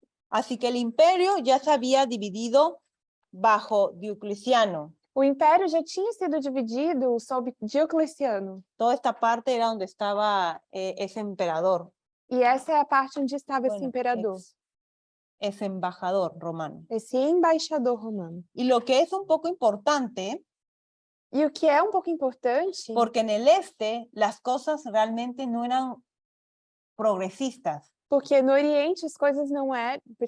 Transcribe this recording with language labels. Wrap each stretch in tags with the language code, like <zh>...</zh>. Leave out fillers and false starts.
<es>Así que el imperio ya se había dividido bajo Diocleciano.</es> <pt>O império já tinha sido dividido sob Diocleciano.</pt> <es>Toda esta parte era donde estaba ese emperador.</es> <pt>E essa é a parte onde estava esse</pt> <es>Bueno,</es> <pt>imperador,</pt> <es>ese embajador romano.</es> <pt>esse embaixador romano.</pt> <es>Y lo que es un poco importante,</es> <pt>E o que é pouco importante,</pt> <es>porque en el este las cosas realmente no eran progresistas.</es> <pt>porque no Oriente as coisas não eram,</pt>